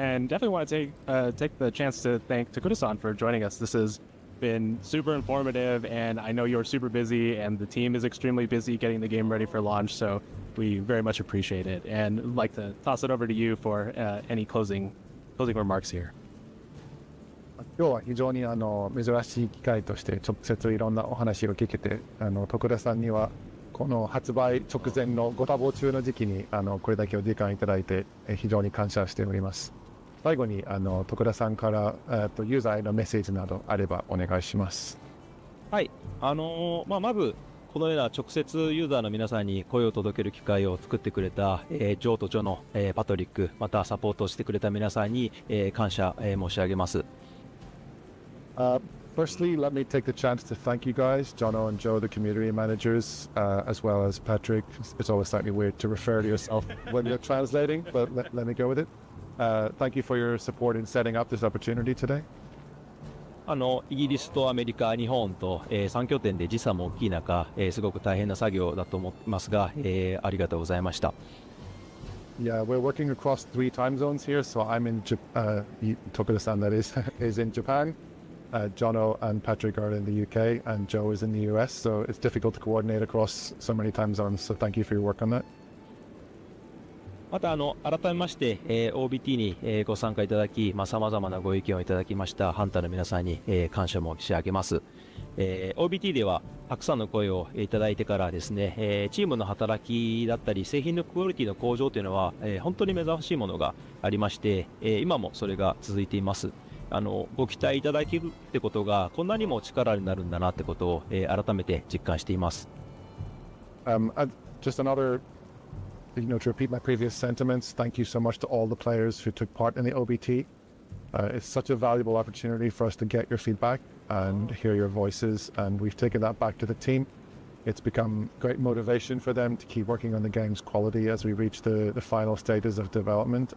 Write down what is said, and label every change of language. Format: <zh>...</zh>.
<en>And definitely want to take the chance to thank Takuda-san for joining us. This has been super informative, and I know you're super busy, and the team is extremely busy getting the game ready for launch, so we very much appreciate it. And I'd like to toss it over to you for any closing remarks here.</en> <ja>今日は非常に珍しい機会として直接いろんなお話を聞けて、徳田さんにはこの発売直前のご多忙中の時期にこれだけお時間いただいて非常に感謝しております。最後に徳田さんからユーザーへのメッセージなどあればお願いします。はい、まずこのような直接ユーザーの皆さんに声を届ける機会を作ってくれた、ジョーとジョの、パトリック、またサポートしてくれた皆さんに、感謝、申し上げます。</ja> <en>Firstly, let me take the chance to thank you guys, Jono and Joe, the community managers, as well as Patrick. It's always slightly weird to refer to yourself when you're translating, but let me go with it. Thank you for your support in setting up this opportunity today.</en> <ja>イギリスとアメリカ、日本と、3拠点で時差も大きい中、すごく大変な作業だと思いますが、ありがとうございました。</ja> <en>Yeah, we're working across 3 time zones here, so I'm in Tokuda-san, that is in Japan. Jono and Patrick are in the UK, and Joe is in the US, so it's difficult to coordinate across so many time zones, so thank you for your work on that.</en> <ja>また改めまして、OBT に、ご参加いただき、さまざまなご意見をいただきましたハンターの皆さんに、感謝申し上げます。 OBT ではたくさんの声をいただいてからですね、チームの働きだったり製品のクオリティの向上というのは、本当に目覚ましいものがありまして、今もそれが続いています。ご期待いただけるってことがこんなにも力になるんだなってことを、改めて実感しています。</ja> <en>Just another, to repeat my previous sentiments, thank you so much to all the players who took part in the OBT. It's such a valuable opportunity for us to get your feedback and hear your voices, and we've taken that back to the team. It's become great motivation for them to keep working on the game's quality as we reach the final stages of development.</en>